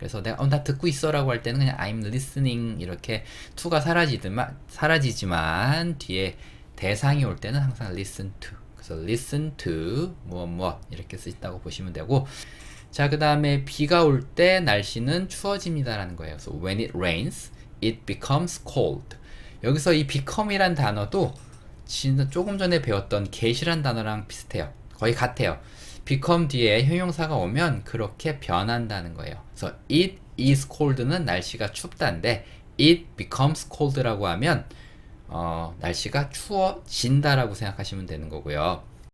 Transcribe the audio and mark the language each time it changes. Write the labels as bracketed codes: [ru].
[ko] 그래서 내가 나 듣고 있어 라고 할 때는 그냥 [en] I'm listening [ko] 이렇게 to가 사라지지만 뒤에 대상이 올 때는 항상 [en] listen to. [ko] 그래서 listen to 무엇 이렇게 쓰있다고 보시면 되고, 자, 그 다음에 비가 올 때 날씨는 추워집니다 라는 거예요. [en] 그래서 when it rains, it becomes cold. [ko] 여기서 이 become이란 단어도 진짜 조금 전에 배웠던 get이란 단어랑 비슷해요. 거의 같아요. become 뒤에 형용사가 오면 그렇게 변한다는 거예요. 그래서 [en] it is cold [ko] 는 날씨가 춥다인데 [en] it becomes cold [ko] 라고 하면 날씨가 추워진다라고 생각하시면 되는 거고요.